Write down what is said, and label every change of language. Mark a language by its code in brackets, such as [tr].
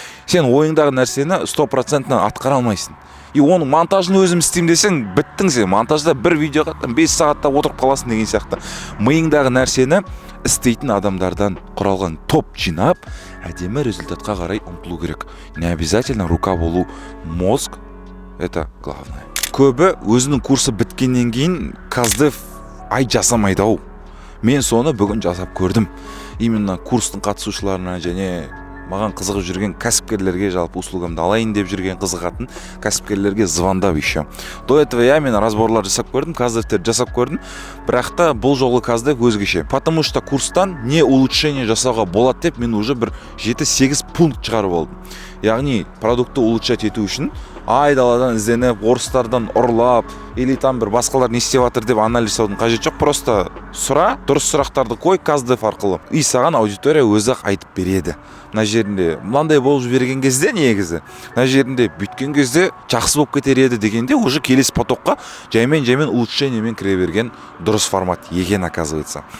[kk] Сен ойыңдағы нәрсені 100% атқара алмайсың. И оның монтажын өзім істеймін десең, біттің сен. Монтажда бір видеоға 5 сағатта отырып қаласың деген сияқты. Миыңдағы нәрсені істейтін адамдардан құралған топ жинап, әдемі результатқа қарай ұмтылу керек. [ru] Не обязательно рука болу, мозг это главное. [kk] Көбі өзінің курсы біткеннен кейін Каздев ай жасамайды ау. Мен соны бүгін жасап көрдім. Именно курстың қатысушыларына және маған қызығып жүрген кәсіпкерлерге, жалпы услугамды алайын деп жүрген қызығатын кәсіпкерлерге звондап еще. До этого я мен разборлар жасап көрдім, Каздевтерді жасап көрдім. Бірақ та бұл жолы Каздев өзгеше. Потому что курстан не улучшение жасауға болады деп мен уже бір 7-8 пункт шығарып алдым. Яғни продукты улучшать ету үшін айдаладан ізденіп, орыстардан ұрлап, или там бір басқалар не істеп жатыр деп анализ жасаудың қажеті жоқ. Просто сұра, дұрыс сұрақтарды қой Каздев арқылы. И саған аудитория өзі-ақ айтып береді. Мына жерінде мынандай болып жіберген кезде негізі, мына жерінде бүйткен кезде жақсы болып кетер еді дегенде уже келесі потокқа жаймен улучшениемен кіре берген дұрыс формат екен оказывается.